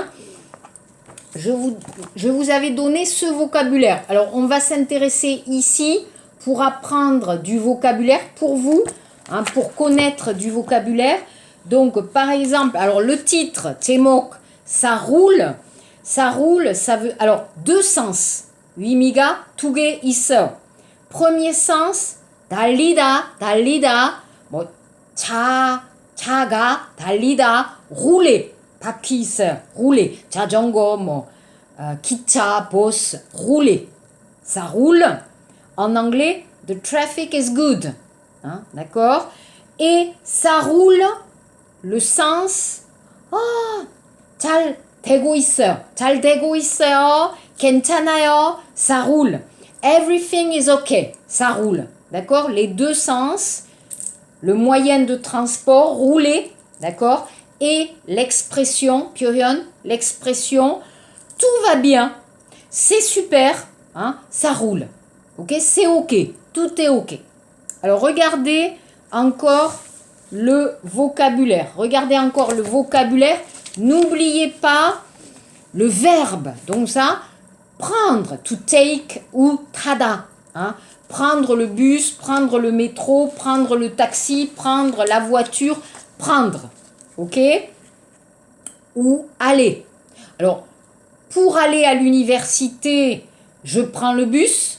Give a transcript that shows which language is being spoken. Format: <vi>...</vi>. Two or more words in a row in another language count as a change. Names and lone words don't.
<fr>Je vous avais donné ce vocabulaire. Alors, on va s'intéresser ici pour apprendre du vocabulaire pour vous, pour connaître du vocabulaire. Donc, par exemple, alors le titre, 제목, ça roule, ça veut, alors, deux sens.</fr> <ko>의미가 두 개 있어요.</ko> <fr>Premier sens,</fr> <ko>달리다, 뭐, 차가 달리다, rouler. 바퀴 있어요. rouler. 자전거, 뭐, 기차,</ko> <fr>bus, rouler. Ça roule. En anglais,</fr> <en>the traffic is good.</en> <fr>D'accord? Et ça roule, le sens,</fr> <ko>잘 되고 있어요. 괜찮아요.</ko> <fr>Ça roule.</fr> <en>Everything is okay.</en> <fr>Ça roule. D'accord? Les deux sens, le moyen de transport, rouler. D'accord? Et l'expression, 표현, l'expression, tout va bien, c'est super, ça roule. Ok? C'est ok. Tout est ok. Alors, regardez encore le vocabulaire. N'oubliez pas le verbe. Donc ça, prendre,</fr> <en>to take ou 타다.</en> <fr>Prendre le bus, prendre le métro, prendre le taxi, prendre la voiture, prendre, ok? Ou aller. Alors, pour aller à l'université, je prends le bus.</fr>